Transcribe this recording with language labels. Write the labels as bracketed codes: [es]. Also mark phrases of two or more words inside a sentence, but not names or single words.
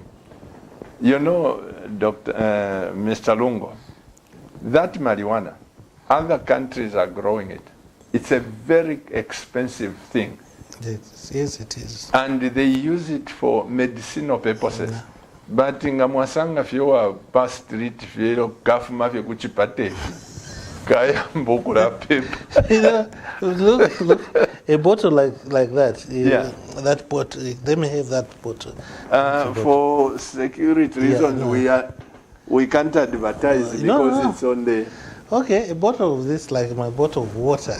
[en] You know, Mr. Lungo, that marijuana, other countries are growing it. It's a very expensive thing. Yes, it is. And they use it for medicinal purposes. [bem] But nga mwasanga fyowa pa street fyelo kafuma fye kuchipate kaya mbukula pepa. [en] Look, a bottle like that. That bottle. They may have that bottle. For security reasons, we can't advertise because it's on the. Okay, a bottle of this, like my bottle of water.